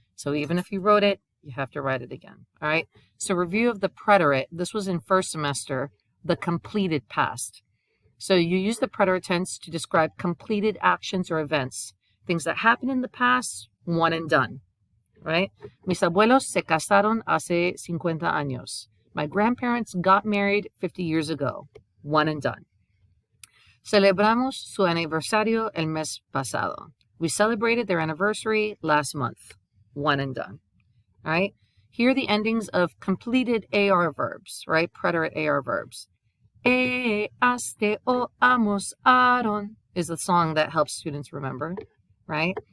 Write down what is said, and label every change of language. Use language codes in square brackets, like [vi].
[en] So even if you wrote it, you have to write it again. All right, so review of the preterite. This was in first semester, the completed past. So you use the preterite tense to describe completed actions or events, things that happened in the past, one and done, right? [es] Mis abuelos se casaron hace 50 años. [en] My grandparents got married 50 years ago, one and done. [es] Celebramos su aniversario el mes pasado. [en] We celebrated their anniversary last month, one and done, all right? Here are the endings of completed AR verbs, right? Preterite AR verbs. Aste o amos Aaron is the song that helps students remember, right?